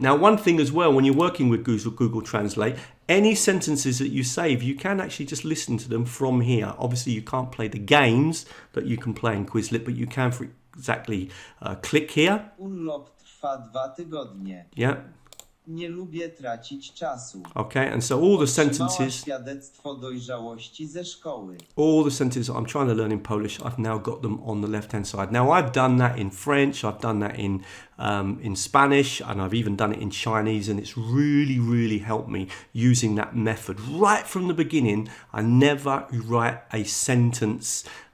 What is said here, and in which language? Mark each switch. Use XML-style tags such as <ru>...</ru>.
<en>Now, one thing as well, when you're working with Google Translate, any sentences that you save, you can actually just listen to them from here. Obviously, you can't play the games that you can play in Quizlet, but you can, for exactly, click here.</en> <pl>Urlop trwa 2 tygodnie.</pl> <en>Yeah.</en> <pl>Nie lubię tracić czasu.</pl> <en>Okay, and so all the sentences,</en> <pl>Świadectwo dojrzałości ze szkoły.</pl> <en>all the sentences I'm trying to learn in Polish, I've now got them on the left-hand side. Now, I've done that in French, I've done that in Spanish, and I've even done it in Chinese, and it's really, really helped me using that method. Right from the beginning, I never write a sentence.</en>